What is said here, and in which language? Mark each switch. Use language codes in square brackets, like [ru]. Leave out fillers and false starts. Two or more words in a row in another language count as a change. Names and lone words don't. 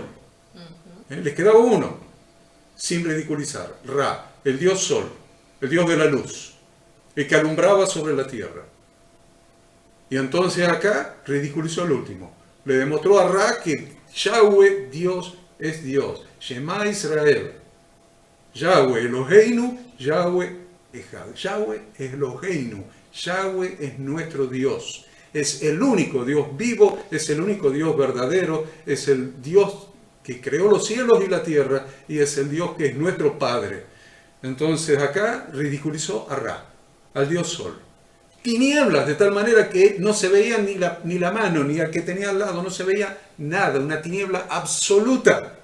[es] Les quedaba uno, sin ridiculizar. Ra, el dios sol, el dios de la luz, el que alumbraba sobre la tierra. Y entonces acá ridiculizó al último. Le demostró a Ra que Yahweh, Dios, es Dios. [he] שמע ישראל. יהוה אלוהינו יהוה אחד. [es] Yahweh es Eloheinu. Yahweh es nuestro Dios. Es el único Dios vivo, es el único Dios verdadero, es el Dios que creó los cielos y la tierra y es el Dios que es nuestro Padre. Entonces acá ridiculizó a Ra, al Dios Sol. Tinieblas, de tal manera que no se veía ni la mano, ni al que tenía al lado, no se veía nada, una tiniebla absoluta.